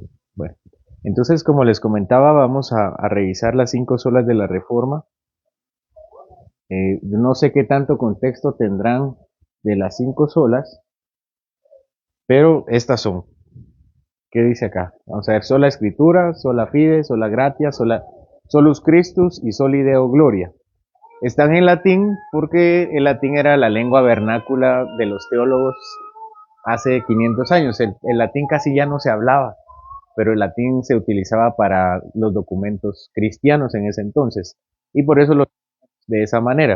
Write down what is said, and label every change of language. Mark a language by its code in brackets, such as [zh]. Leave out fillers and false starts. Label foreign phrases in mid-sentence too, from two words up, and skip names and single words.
[es] Bueno, entonces, como les comentaba, vamos a revisar las 5 solas de la Reforma. No sé qué tanto contexto tendrán de las 5 solas, pero estas son. ¿Qué dice acá? Vamos a ver, sola escritura, [la] sola fide, sola gratia, solus Christus y soli Deo gloria. [es] Están en latín porque el latín era la lengua vernácula de los teólogos hace 500 años. El latín casi ya no se hablaba, pero el latín se utilizaba para los documentos cristianos en ese entonces. Y por eso lo de esa manera.